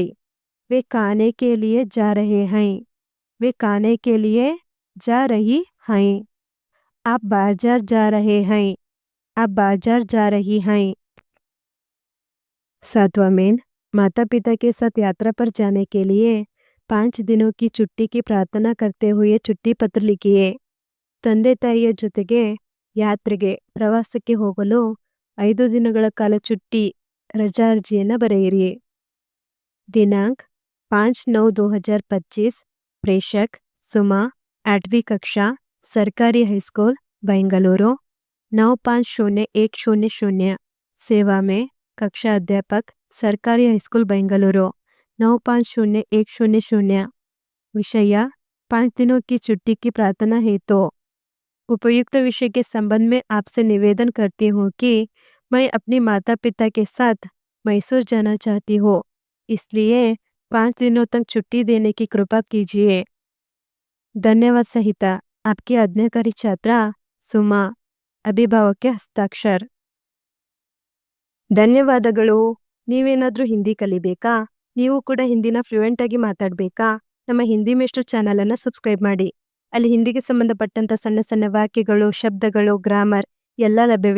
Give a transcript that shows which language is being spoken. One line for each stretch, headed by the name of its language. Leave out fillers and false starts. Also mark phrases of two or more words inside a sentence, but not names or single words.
Hindi: वे खाने के लिए जा रहे हैं, वे खाने के लिए जा रही हैं। आप बाजार जा रहे हैं, आप बाजार जा रही हैं। 7वां मेन, माता पिता के साथ यात्रा पर जाने के लिए 5 दिनों की छुट्टी की प्रार्थना करते हुए छुट्टी पत्र लिखिए।
Kannada: ತಂದೆ ತಾಯಿಯ ಜೊತೆಗೆ ಯಾತ್ರೆಗೆ ಪ್ರವಾಸಕ್ಕೆ ಹೋಗಲು 5 ದಿನಗಳ ಕಾಲ छुट्टी ರಜಾ ಅರ್ಜಿಯನ್ನು ಬರೆಯಿರಿ।
Hindi: दिनांक 5/9/2025। प्रेषक सुमा, 8वीं कक्षा, सरकारी हाईस्कूल बेंगलुरु, 9/5/0100। सेवा में कक्षा अध्यापक, सरकारी हाईस्कूल बेंगलुरु, 9/5/0100। विषय 5 दिनों की छुट्टी की प्रार्थना है। तो उपयुक्त विषय के संबंध में आपसे निवेदन करती हूँ कि मैं अपनी माता पिता के साथ मैसूर जाना चाहती हूँ, इसलिए 5 दिनों तक छुट्टी देने की कृपा कीजिए। धन्यवाद सहिता आपकी आज्ञाकारी छात्रा सुमा। अभिभावक के हस्ताक्षर। ಧನ್ಯವಾದಗಳು।
Kannada: ನೀವೇನಾದರೂ ಹಿಂದಿ ಕಲಿಬೇಕಾ? ನೀವು ಕೂಡ ಹಿಂದಿನ ಫ್ಲೂಯೆಂಟ್ ಆಗಿ ಮಾತಾಡಬೇಕಾ? ನಮ್ಮ ಹಿಂದಿ ಮೇಷ್ಟ್ರು ಚಾನಲನ್ನು ಸಬ್ಸ್ಕ್ರೈಬ್ ಮಾಡಿ। ಅಲ್ಲಿ ಹಿಂದಿಗೆ ಸಂಬಂಧಪಟ್ಟಂಥ ಸಣ್ಣ ಸಣ್ಣ ವಾಕ್ಯಗಳು, ಶಬ್ದಗಳು, ಗ್ರಾಮರ್ ಎಲ್ಲ ಲಭ್ಯವಿದೆ.